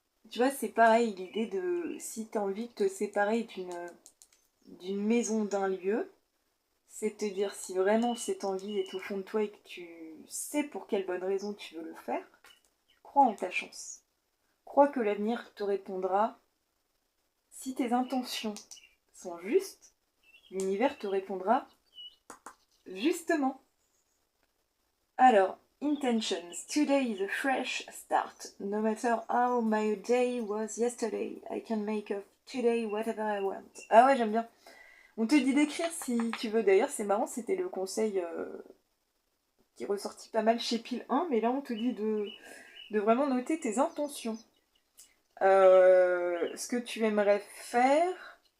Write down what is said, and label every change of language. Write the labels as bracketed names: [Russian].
[French] Tu vois, c'est pareil, l'idée de si tu as envie de te séparer d'une maison, d'un lieu, c'est te dire si vraiment cette envie est au fond de toi et que tu sais pour quelle bonne raison tu veux le faire, crois en ta chance. Crois que l'avenir te répondra. Si tes intentions sont justes, l'univers te répondra justement. Alors, [English] intentions. Today is a fresh start. No matter how my day was yesterday, I can make of today whatever I want. [French] Ah ouais, j'aime bien. On te dit d'écrire si tu veux. D'ailleurs, c'est marrant, c'était le conseil qui est ressorti pas mal chez Pile 1, mais là, on te dit de vraiment noter tes intentions. Ce que tu aimerais faire...